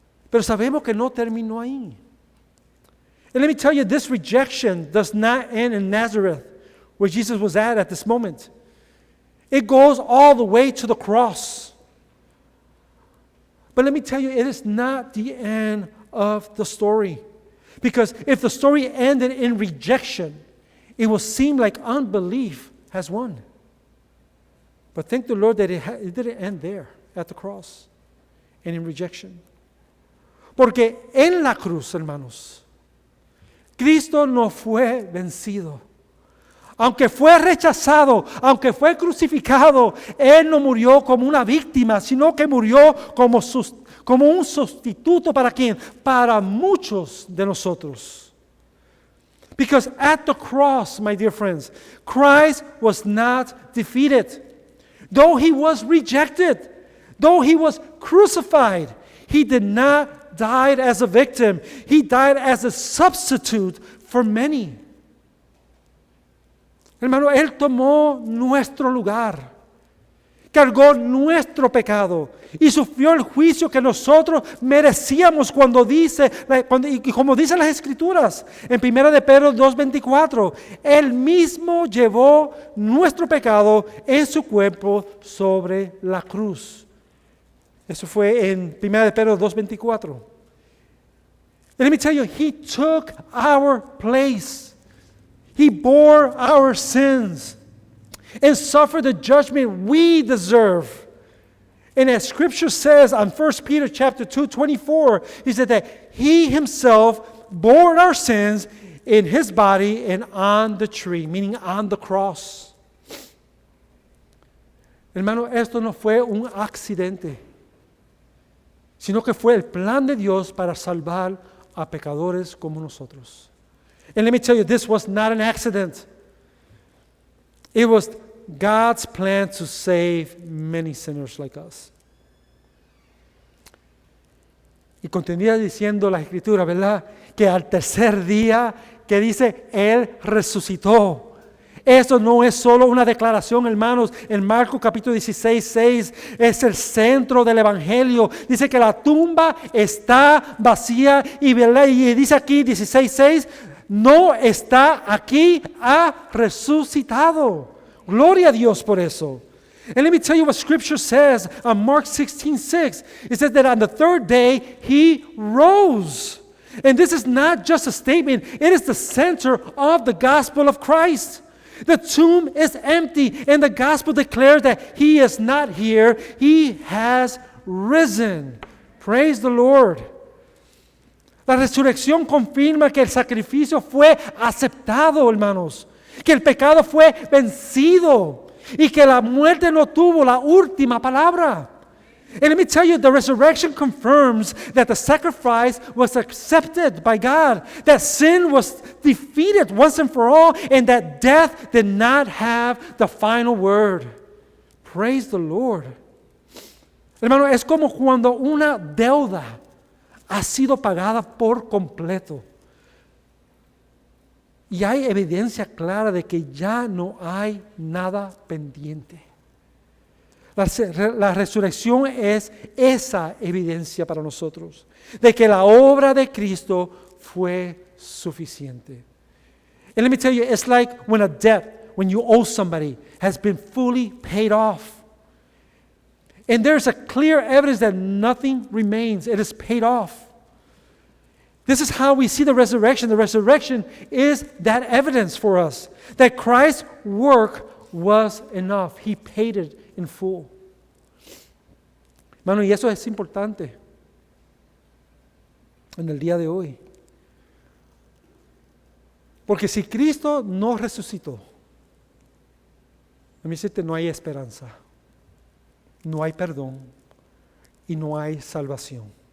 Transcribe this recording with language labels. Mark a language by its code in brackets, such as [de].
[es] Pero sabemos que no terminó ahí. [en] And let me tell you, this rejection does not end in Nazareth, where Jesus was at this moment. It goes all the way to the cross. But let me tell you, it is not the end of the story. Because if the story ended in rejection, it will seem like unbelief has won. But thank the Lord that it didn't end there at the cross and in rejection. [es] Porque en la cruz, hermanos, Cristo no fue vencido. Aunque fue rechazado, aunque fue crucificado, Él no murió como una víctima, sino que murió como un sustituto. ¿Para quién? Para muchos de nosotros. [en] Because at the cross, my dear friends, Christ was not defeated. Though He was rejected, though He was crucified, He did not die as a victim. He died as a substitute for many. [es] Hermano, Él tomó nuestro lugar, cargó nuestro pecado y sufrió el juicio que nosotros merecíamos y como dicen las Escrituras, en 1 de Pedro 2:24, Él mismo llevó nuestro pecado en su cuerpo sobre la cruz. Eso fue en 1 de Pedro 2:24. [en] And let me tell you, He took our place. He bore our sins and suffered the judgment we deserve. And as Scripture says on 1 Peter chapter 2:24, He said that He Himself bore our sins in His body and on the tree, meaning on the cross. [es] Hermano, esto no fue un accidente, sino que fue el plan de Dios para salvar a pecadores como nosotros. [en] And let me tell you, this was not an accident. It was God's plan to save many sinners like us. [es] Y continúa diciendo la Escritura, ¿verdad? Que al tercer día, que dice, Él resucitó. Eso no es solo una declaración, hermanos. En Marcos capítulo 16:6 es el centro del Evangelio. Dice que la tumba está vacía y dice aquí 16:6, no está aquí, ha resucitado. Gloria a Dios por eso. [en] And let me tell you what Scripture says on Mark 16:6. It says that on the third day, He rose. And this is not just a statement. It is the center of the gospel of Christ. The tomb is empty, and the gospel declares that He is not here. He has risen. Praise the Lord. [es] La resurrección confirma que el sacrificio fue aceptado, hermanos. Que el pecado fue vencido. Y que la muerte no tuvo la última palabra. [en] And let me tell you, the resurrection confirms that the sacrifice was accepted by God. That sin was defeated once and for all. And that death did not have the final word. Praise the Lord. [es] Hermano, es como cuando una deuda ha sido pagada por completo. Y hay evidencia clara de que ya no hay nada pendiente. La resurrección es esa evidencia para nosotros, de que la obra de Cristo fue suficiente. [en] And let me tell you, it's like when you owe somebody, has been fully paid off. And there's a clear evidence that nothing remains. It is paid off. This is how we see the resurrection. The resurrection is that evidence for us that Christ's work was enough. He paid it in full. [es] Hermano, y eso es importante en el día de hoy. Porque si Cristo no resucitó, a mí decirte, no hay esperanza, no hay perdón y no hay salvación.